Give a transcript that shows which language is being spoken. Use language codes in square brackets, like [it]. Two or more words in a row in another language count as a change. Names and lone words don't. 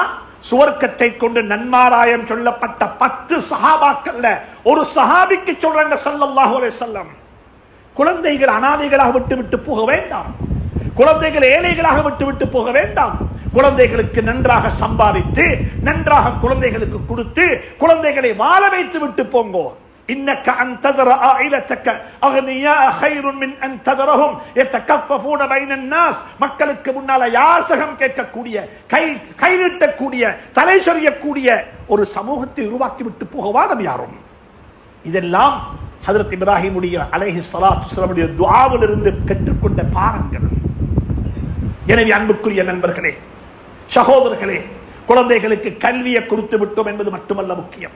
[ta] சுவர்க்கத்தை கொண்டு நன்மாராயம் சொல்லப்பட்ட 10 சஹாபாக்கள்ல ஒரு சஹாபிக்கு சொல்றாங்க [ar] صلى الله عليه وسلم, [ta] குழந்தைகள் அனாதைகளாக விட்டு விட்டு போக வேண்டாம், குழந்தைகள் ஏழைகளாக விட்டு விட்டு போக வேண்டாம். குழந்தைகளுக்கு நன்றாக சம்பாதித்து, நன்றாக குழந்தைகளுக்கு கொடுத்து, குழந்தைகளை வாழ வைத்து விட்டு போங்கோ. [ar] إنك أن تذر عائلتك أغنياء خير من أن تذرهم يتكففون بين الناس. [ta] மக்களுக்கு முன்னால யாசகம் கேட்கக்கூடிய, கை நீட்டக்கூடிய, தலை சொரியக்கூடிய ஒரு சமூகத்தை உருவாக்கி விட்டு போகவா நம் யாரும். இதெல்லாம் ஹஜ்ரத் இப்ராஹிமுடைய [ar] عليه الصلاة والسلام [ta] துஆவில் இருந்து பெற்றுக்கொண்ட பாடங்கள். எனவே அன்புக்குரிய நண்பர்களே, சகோதரர்களே, குழந்தைகளுக்கு கல்வியை கொடுத்து விட்டோம் என்பது மட்டுமல்ல முக்கியம்.